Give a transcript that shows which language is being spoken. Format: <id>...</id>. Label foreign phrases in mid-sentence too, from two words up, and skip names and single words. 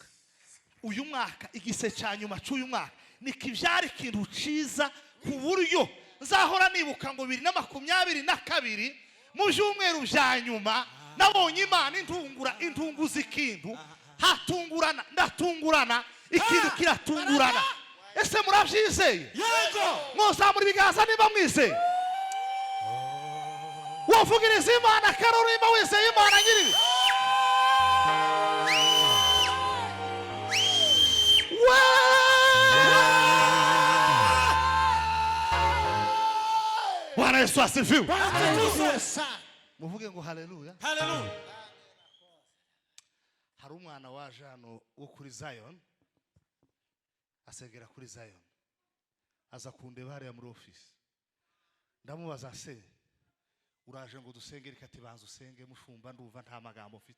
<rw>Uyu mwaka igise cya nyuma cy'uyu mwaka nikivyara ikintu ciza ku buryo nzahora nibuka ngo 2022 mu byumweru bya nyuma nabonye Imana intunguza ikintu hatungurana ndatungurana ikintu kiratungurana. Ese murabyizeye? Yego. Mwozamura ibiganza niba mwizeye. Wavugiriza Imana karurima wizeye Imana nyiri.</rw> <sw>Bwana Bwana Yesu asifiwe. Atukuzwe sana.</sw> <rw>Muvuge ngo haleluya. Hallelujah. Hari umwana waje hano wo kuri Zion, asengera kuri Zion, aza kundeba hariya muri office. Ndamubaza se uraje ngo dusengere, kati banza usenge mushumba, nduva nta magambo mfite.</rw>